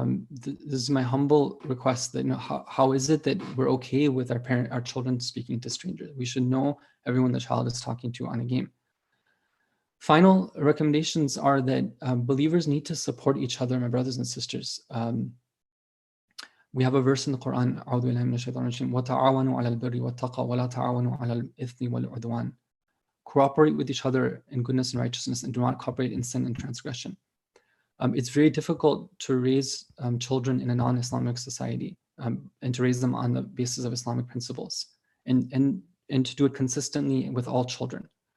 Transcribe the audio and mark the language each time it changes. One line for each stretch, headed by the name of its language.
English: This is my humble request, that how is it that we're okay with our children speaking to strangers? We should know everyone the child is talking to on a game. Final recommendations are that believers need to support each other, my brothers and sisters. We have a verse in the Quran,
Arabic: وَتَعَاوَنُوا عَلَى الْبِرِّ وَالتَّقْوَى وَلَا تَعَاوَنُوا عَلَى الْإِثْمِ وَالْعُدْوَانِ.
English: Cooperate with each other in goodness and righteousness, and do not cooperate in sin and transgression. It's very difficult to raise children in a non-Islamic society, and to raise them on the basis of Islamic principles, and to do it consistently with all children.